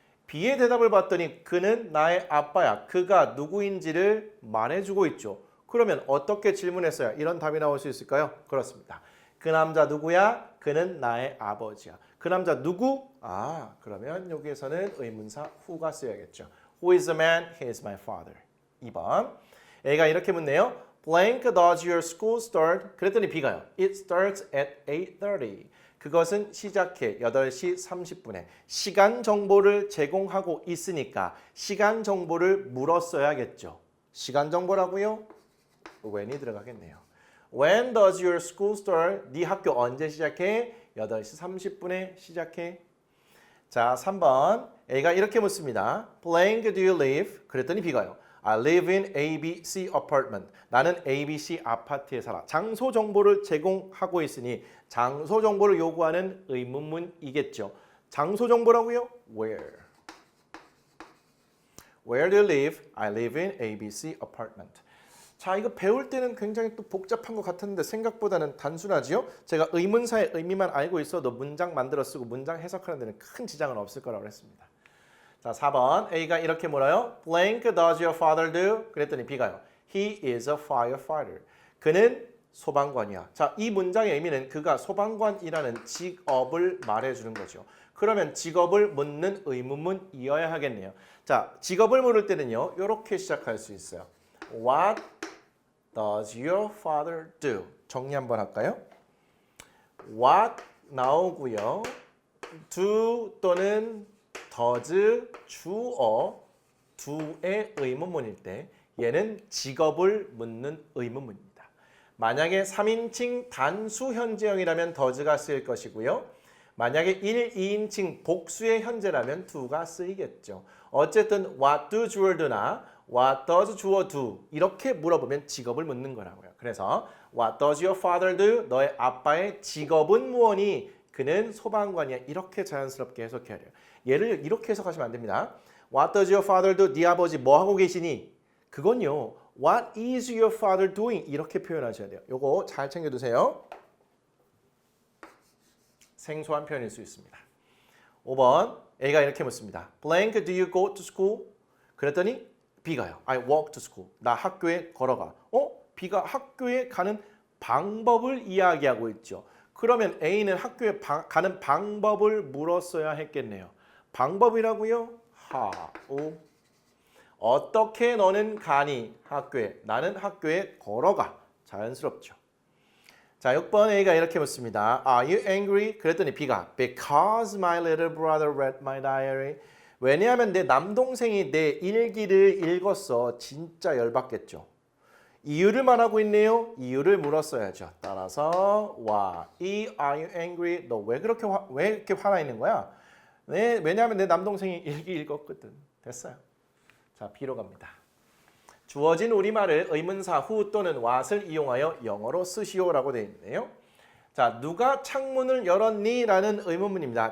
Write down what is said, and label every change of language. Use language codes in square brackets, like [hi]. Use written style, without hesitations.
[ko] B의 대답을 봤더니 그는 나의 아빠야. 그가 누구인지를 말해주고 있죠. 그러면 어떻게 질문했어요? 이런 답이 나올 수 있을까요? 그렇습니다. 그 남자 누구야? 그는 나의 아버지야. 그 남자 누구? 아, 그러면 여기에서는 의문사 who가 쓰여야겠죠. [en] Who is the man? He is my father. [ko] 2번. A가 이렇게 묻네요. [en] Blank does your school start? [ko] 그랬더니 B가요. [en] It starts at 8:30. [ko] 그것은 시작해 8시 30분에 시간 정보를 제공하고 있으니까 시간 정보를 물었어야겠죠. 시간 정보라고요? when이 들어가겠네요. [en] When does your school start? [ko] 네 학교 언제 시작해? 8시 30분에 시작해. 자, 3번. A가 이렇게 묻습니다. [en] Blank do you live? [ko] 그랬더니 B가요. [en] I live in ABC apartment. [ko] 나는 ABC 아파트에 살아. 장소 정보를 제공하고 있으니 장소 정보를 요구하는 의문문이겠죠. 장소 정보라고요? Where? [en] Where do you live? I live in ABC apartment. [ko] 자, 이거 배울 때는 굉장히 또 복잡한 것 같은데 생각보다는 단순하지요? 제가 의문사의 의미만 알고 있어도 문장 만들어 쓰고 문장 해석하는 데는 큰 지장은 없을 거라고 했습니다. 자, 4번 A가 이렇게 물어요. [en] Blank does your father do? [ko] 그랬더니 B가요. [en] He is a firefighter. [ko] 그는 소방관이야. 자, 이 문장의 의미는 그가 소방관이라는 직업을 말해주는 거죠. 그러면 직업을 묻는 의문문이어야 하겠네요. 자, 직업을 물을 때는요. 이렇게 시작할 수 있어요. [en] What does your father do? [ko] 정리 한번 할까요? What 나오고요. do 또는 does 주어 do의 의문문일 때 얘는 직업을 묻는 의문문입니다. 만약에 3인칭 단수 현재형이라면 does가 쓰일 것이고요. 만약에 1, 2인칭 복수의 현재라면 do가 쓰이겠죠. 어쨌든 what do 주어 do나 what does 주어 do 이렇게 물어보면 직업을 묻는 거라고요. [en] 그래서 what does your father do? [ko] 너의 아빠의 직업은 무엇이? 그는 소방관이야. 이렇게 자연스럽게 해석해야 돼요. 얘를 이렇게 해석하시면 안 됩니다. [en] What does your father do? [ko] 네 아버지 뭐 하고 계시니? 그건요. [en] What is your father doing? [ko] 이렇게 표현하셔야 돼요. 요거 잘 챙겨두세요. 생소한 표현일 수 있습니다. 5번 A가 이렇게 묻습니다. [en] Blank, do you go to school? [ko] 그랬더니 B가요. [en] I walk to school. [ko] 나 학교에 걸어가. B가 학교에 가는 방법을 이야기하고 있죠. 그러면 A는 학교에 가는 방법을 물었어야 했겠네요. 방법이라고요? How. 어떻게 너는 가니? 학교에. 나는 학교에 걸어가. 자연스럽죠. 자, 6번 A가 이렇게 묻습니다. [en] Are you angry? [ko] 그랬더니 B가 [en] Because my little brother read my diary. [ko] 왜냐하면 내 남동생이 내 일기를 읽었어. 진짜 열받겠죠. 이유를 말하고 있네요. 이유를 물었어야죠. [en] 따라서 Why are you angry? [ko] 너 왜 이렇게 화나 있는 거야? 네, 왜냐하면 내 남동생이 일기 읽었거든. 됐어요. 자, B로 갑니다. 주어진 우리말을 의문사 who 또는 what을 이용하여 영어로 쓰시오라고 되어 있네요. 자, 누가 창문을 열었니? 라는 의문문입니다.